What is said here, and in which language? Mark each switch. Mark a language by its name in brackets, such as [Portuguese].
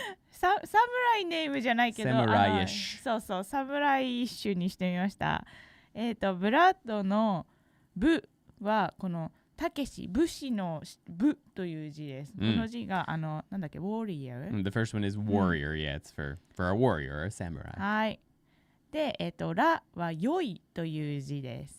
[Japanese] サムライネームじゃないけど、そうそう、サムライッシュにしてみました。ブラッドのブはこのたけし、武士の武という字です。この字がなんだっけ、warrior。 [English] The first one is warrior, yeah, it's for a warrior, a samurai. [Japanese] はい。で、ラは良いという字です。